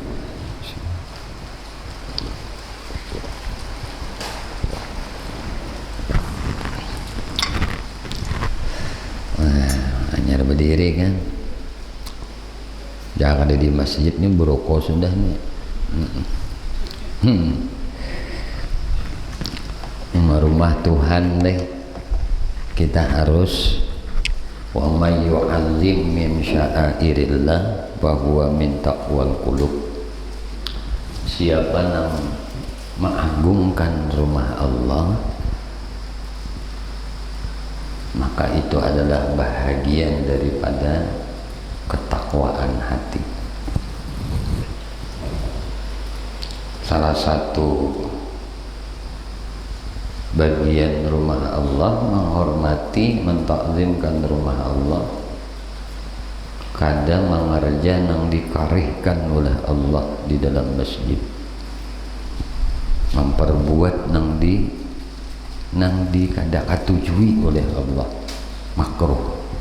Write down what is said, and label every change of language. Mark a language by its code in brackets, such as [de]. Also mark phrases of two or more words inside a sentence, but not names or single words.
[id] Hanya berdiri kan. Jangan ada di masjid ini berokok sudah nih. sama rumah Tuhan deh, kita harus [ar] ومن يعظم شعائر الله وهو من تقوى القلوب. [id] Siapa yang mengagungkan rumah Allah, maka itu adalah bahagian daripada ketakwaan hati. Salah satu bagian rumah Allah, [bjn] menghormati, mentakzimkan rumah Allah, kadang mengerja yang dikarihkan oleh Allah di dalam masjid, memperbuat nang di kada katujui oleh Allah, makruh.